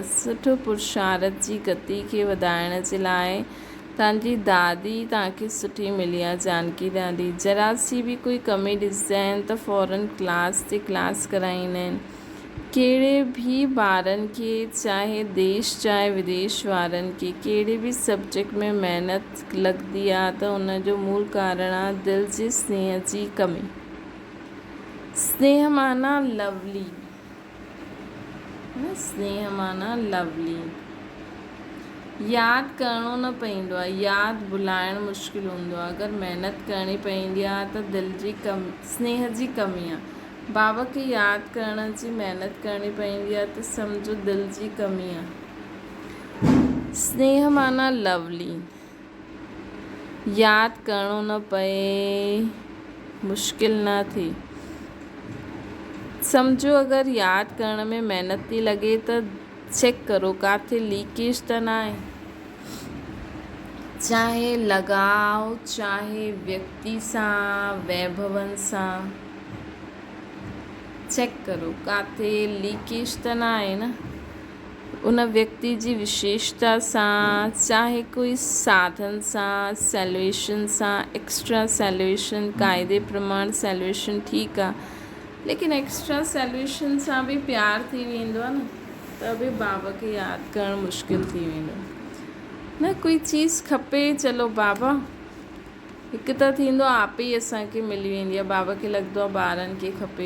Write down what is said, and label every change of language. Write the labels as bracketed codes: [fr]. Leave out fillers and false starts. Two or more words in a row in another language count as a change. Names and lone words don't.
[sd] सुठो पुरुषार्थ जी गति खे वधाइण जे लाइ तव्हांजी दादी तव्हांखे सुठी मिली आहे, जानकी दादी। जरा सी बि कोई कमी ॾिसंदा आहिनि त फ़ौरन क्लास ते क्लास कराईंदा आहिनि। कहिड़े बि ॿारनि खे, चाहे देश चाहे विदेश वारनि खे, कहिड़े बि सब्जेक्ट में महिनत लॻंदी आहे त उनजो मूल कारण आहे दिलि जे स्नेह जी कमी। स्नेह माना लवली, स्नेह माना लवली। यादि करिणो न पवंदो आहे, यादि भुलाइणु मुश्किल हूंदो आहे। अगरि महिनत करणी पवंदी आहे त दिलि जी स्नेह जी कमी आहे। बाबा खे यादि करण जी महिनत करणी पवंदी आहे त सम्झो दिलि जी कमी आहे। स्नेह माना लवली, यादि करिणो न पए, मुश्किल न थिए। सम्झो अगरि यादि करण में महिनत थी लॻे त चेक करो किथे लीकेज त न आहे। चाहे लगाव, चाहे व्यक्ति सां, वैभवनि सां, चेक करो किथे लीकेज त न आहे न। उन व्यक्ति जी विशेषता सां, चाहे कोई साधन सां, सैल्वेशन सां, एक्स्ट्रा सैल्वेशन, क़ाइदे प्रमाण सैल्वेशन ठीकु आहे, लेकिन एक्स्ट्रा सैल्वेशन सां बि प्यार थी वेंदो आहे न, त बि बाबा खे यादि करणु मुश्किल थी वेंदो न। कोई चीज़ खपे, चलो बाबा, हिकु त थींदो आहे आप ई असांखे मिली वेंदी आहे, बाबा खे लॻंदो आहे ॿारनि खे खपे।